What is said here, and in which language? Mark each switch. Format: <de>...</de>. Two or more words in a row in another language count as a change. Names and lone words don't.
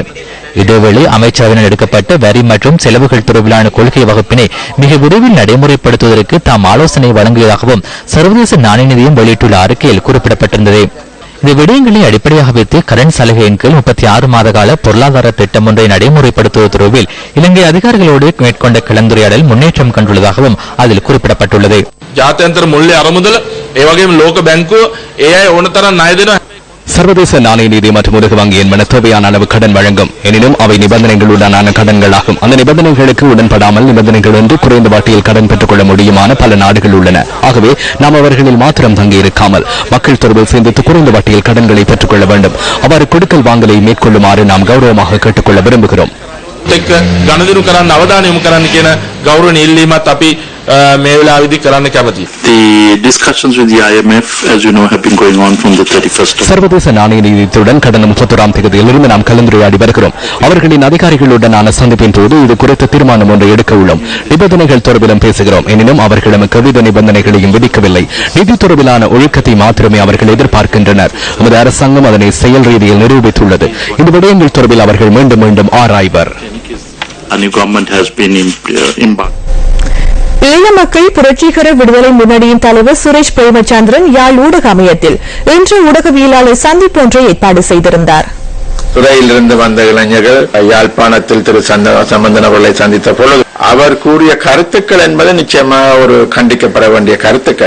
<ta>இதேவேளை அமைச்சரவையில் எடுக்கப்பட்ட வரி மற்றும் செலவுகள் தொடர்பிலான கொள்கை வகுப்பினை மிக விரைவில் நடைமுறைப்படுத்துவதற்கு தாம் ஆலோசனை வழங்கியதாகவும் சர்வதேச நாணய நிதியம் வெளியிட்டுள்ள அறிக்கையில் குறிப்பிடப்பட்டிருந்தது. இந்த விடயங்களை அடிப்படையாக வைத்து கடன் சலுகையின் கீழ் 36 மாத கால பொருளாதார திட்டம் ஒன்றை நடைமுறைப்படுத்துவது தொடர்பில் இலங்கை அதிகாரிகளோடு மேற்கொண்ட கலந்துரையாடல் முன்னேற்றம் கண்டுள்ளதாகவும் அதில் குறிப்பிடப்பட்டுள்ளது.</ta> <si>ජාත්‍යන්තර මුල්‍ය අරමුදල ඒ වගේම ලෝක බැංකුව ඒ අය ඕන තරම් ණය දෙනවා.</si> <ta>சர்வதேச நாணய நிதி மற்றும் உலக வங்கி என்பன தேவையான அளவு கடன் வழங்கும். எனினும் அவை நிபந்தனைகளுடனான கடன்களாகும். அந்த நிபந்தனைகளுக்கு உடன்படாமல் நிபந்தனைகளின்றி குறைந்த வட்டியில் கடன் பெற்றுக் கொள்ள முடியுமான பல நாடுகள் உள்ளன. ஆகவே நாம் அவர்களில் மாத்திரம் தங்கியிருக்காமல் மக்கள் தொடர்பில் சிந்தித்து குறைந்த வட்டியில் கடன்களை பெற்றுக் கொள்ள வேண்டும். அவ்வாறு கொடுக்கல் வாங்கலை மேற்கொள்ளுமாறு நாம் கௌரவமாக கேட்டுக்கொள்ள விரும்புகிறோம்.</ta> <si>ගණදිනු කරන්න අවධානය යොමු කරන්න කියන ගෞරවණීය ඉල්ලීමත් අපි මේ වෙලාවේදී කරන්න කැමතියි.</si> <en>The discussions with the IMF, as you know, have been going on from the 31st.</en> <ta>சர்வதேச நாணய நிதியத்துடன் கடந்த 31ஆம் தேதியிலிருந்து நாம் கலந்துரையாடி வருகிறோம். அவர்களின் அதிகாரிகளுடனான சந்திப்பின் போது இது குறித்த தீர்மானம் ஒன்றை எடுக்க உள்ளோம். நிபந்தனைகள் தொடர்பிலும் பேசுகிறோம். எனினும் அவர்கள் நமக்கு எவ்வித நிபந்தனைகளையும் விதிக்கவில்லை. நிதி தொடர்பிலான ஒழுக்கத்தை மாத்திரமே அவர்கள் எதிர்பார்க்கின்றனர். நமது அரசாங்கம் அதனை செயல் ரீதியில் நிரூபித்துள்ளது. இந்த விடயங்கள் தொடர்பில் அவர்கள் மீண்டும் மீண்டும் ஆராய்வர்.</ta> <en>A new government has been embarked.</en> <ta>ஈழ மக்கள் புரட்சிகர விடுதலை முன்னணியின் தலைவர் சுரேஷ் பிரேமச்சந்திரன் யாழ் ஊடக அமையத்தில் இன்று ஊடகவியலாளர் சந்திப்பு ஒன்றை ஏற்பாடு செய்திருந்தார். துறையிலிருந்து வந்த இளைஞர்கள் யாழ்ப்பாணத்தில் திரு சம்பந்தன் அவர்களை சந்தித்த பொழுது அவர் கூறிய கருத்துக்கள் என்பது நிச்சயமாக ஒரு கண்டிக்கப்பட வேண்டிய கருத்துக்கள்.</ta>